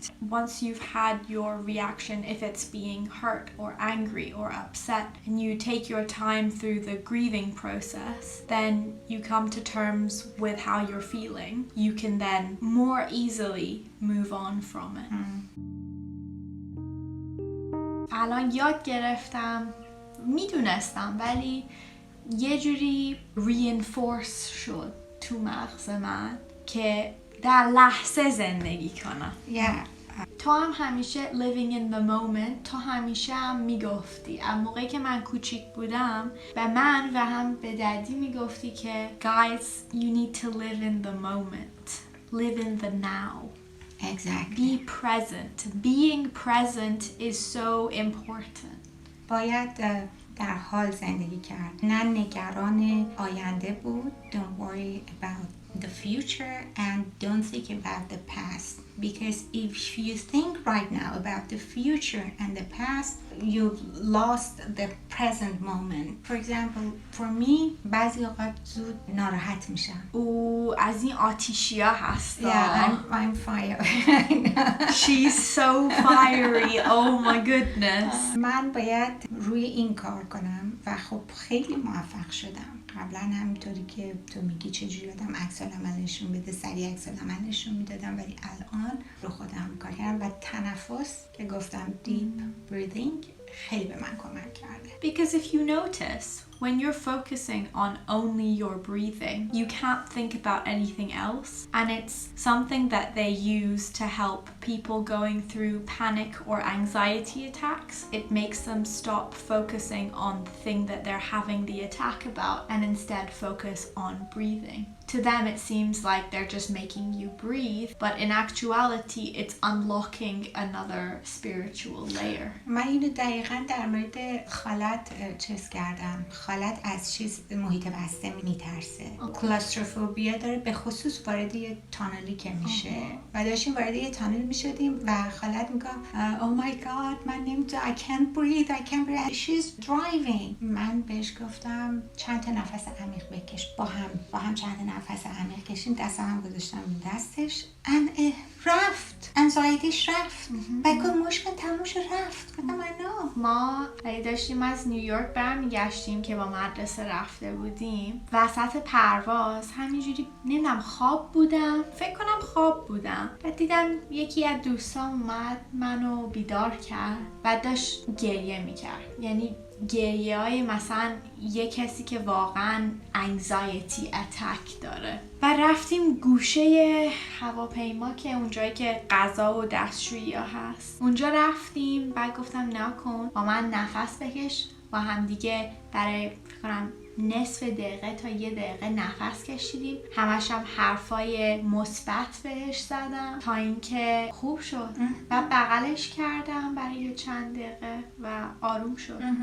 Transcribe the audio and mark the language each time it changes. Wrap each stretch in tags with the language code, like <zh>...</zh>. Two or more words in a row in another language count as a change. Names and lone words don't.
<en>Once you've had your reaction, if it's being hurt or angry or upset, and you take your time through the grieving process, then you come to terms with how you're feeling. You can then more easily move on from it.</en> <fa>الان یاد گرفتم، میدونستم ولی یه جوری reinforce شد تو مغز من که در لحظه زندگی کنم. تو هم همیشه</fa> <en>living in the moment،</en> <fa>تو همیشه هم میگفتی از موقعی که من کوچیک بودم به من و هم به دادی میگفتی که</fa> <en>guys you need to live in the moment, live in the now. Exactly. Be present. Being present is so important.</en> <fa>باید در حال زندگی کرد، نه نگران آینده بود.</fa> <en>Don't worry about the future and don't think about the past, because if you think right now about the future and the past, you've lost the present moment. For example, for me,</en> <fa>بعضی اوقات زود ناراحت میشم. از این آتیشیا هست.</fa> <en>Yeah, I'm fire. She's so fiery. Oh my goodness.</en> <fa>من باید روی این کار کنم و خب خیلی موفق شدم. قبلا همینطوری که تو میگی چجوری آدم عکس العمل نشون بده، سریع عکس العمل نشون میدادم، ولی الان رو خودم کار کردم و تنفس که گفتم</fa> <en>deep breathing</en> <fa>خیلی به من کمک کرده.</fa> <en>Because if you notice, when you're focusing on only your breathing, you can't think about anything else, and it's something that they use to help people going through panic or anxiety attacks. It makes them stop focusing on the thing that they're having the attack about and instead focus on breathing. To them it seems like they're just making you breathe, but in actuality it's unlocking another spiritual layer.</en> <fa>من اینو دقیقاً در مورد خالت چیز کردم. خالت از چیز محیط بسته میترسه. کلاستروفوبیا داره، به خصوص وارد یه تانلی که میشه و داشتیم وارد یه تانل میشدیم و خالت میگه</fa> <en>oh my god</en> <fa>من نمیتونم</fa> <en>I can't breathe she's driving.</en> <fa>من بهش گفتم چند تا نفس عمیق بکش، با هم چند تا نفس عمیق کشیم، دستم هم گذاشتم رو دستش and رفت، انزایتیش رفت. بگم مشکل تموش رفت. گفتم ما داشتیم از نیویورک برمیگشتیم که با مدرسه رفته بودیم، وسط پرواز همینجوری نمیدونم فکر کنم خواب بودم و دیدم یکی از دوستان اومد منو بیدار کرد و داشت گریه میکرد، یعنی گریه های مثلا یه کسی که واقعا</fa> <en>anxiety attack</en> <fa>داره. و رفتیم گوشه هواپیما که اونجایی که غذا و دستشویی ها هست، اونجا رفتیم. بعد گفتم نکن، با من نفس بکش، با هم دیگه برای فکر کنم نصف دقیقه تا 1 دقیقه نفس کشیدیم، همش هم حرفای مثبت بهش زدم تا اینکه خوب شد و بغلش کردم برای چند دقیقه و آروم شد.</fa>